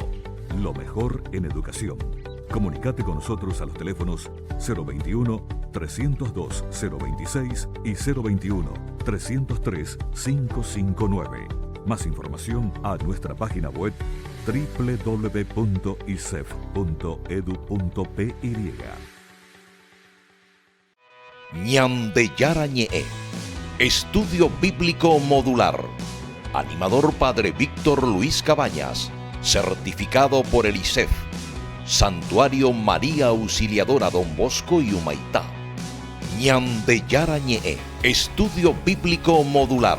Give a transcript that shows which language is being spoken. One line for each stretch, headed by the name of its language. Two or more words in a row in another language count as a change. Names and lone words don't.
Spanish: Lo mejor en educación. Comunicate con nosotros a los teléfonos 021-302-026 y 021-303-559. Más información a nuestra página web www.isef.edu.py. Ñandeyara Ñe'e, Estudio Bíblico Modular. Animador Padre Víctor Luis Cabañas. Certificado por el ISEF. Santuario María Auxiliadora Don Bosco y Humaitá. Ñandeyara Ñe'e, Estudio Bíblico Modular.